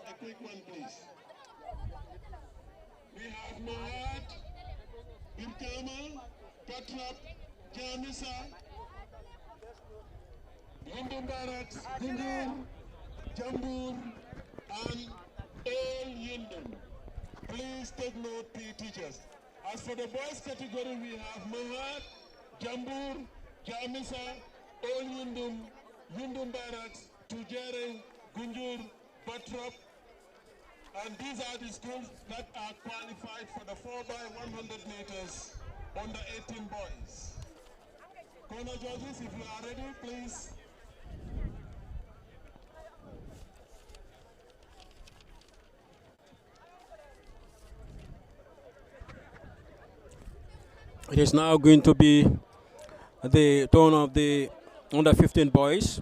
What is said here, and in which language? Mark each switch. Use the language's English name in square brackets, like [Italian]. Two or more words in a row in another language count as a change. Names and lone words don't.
[English] A quick one, please. We have Mohat, Birkama, Patrap, Jamisa, London Barracks, Gundur, Jambur, and all Yundum. Please take note, PE teachers. As for the boys category, we have Mohat, Jambur, Jamisa, all Yundum, Yundum Barracks, Tujere, Gunjur, Batrap, and these are the schools that are qualified for the 4 by 100 meters under 18 boys. Corner judges, if you are ready, please. It is now going to be the turn of the under 15 boys.